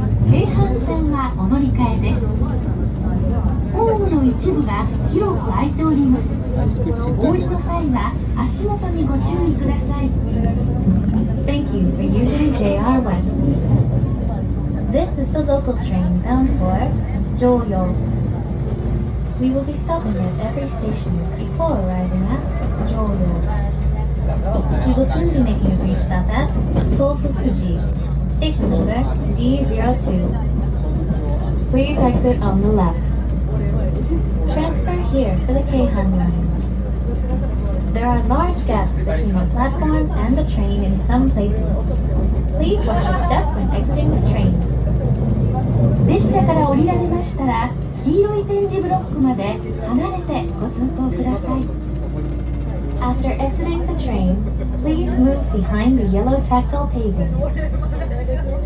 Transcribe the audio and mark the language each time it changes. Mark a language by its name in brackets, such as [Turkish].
[Japanese] 京阪線はお乗り換えです。ホームの一部が広く空いております。お降りの際は足元にご注意ください。 [English] Thank you for using JR West. This is the local train bound for Joyo. We will be stopping at every station before arriving at Joyo. We will soon be making a brief stop at Tofukuji, station number D02. Please exit on the left. Transfer here for the Keihan line. There are large gaps between the platform and the train in some places. Please watch your step when exiting the train. [Japanese] 列車から降りられましたら、黄色い点字ブロックまで離れてご通行ください。 [English] After exiting the train, please move behind the yellow tactile paving.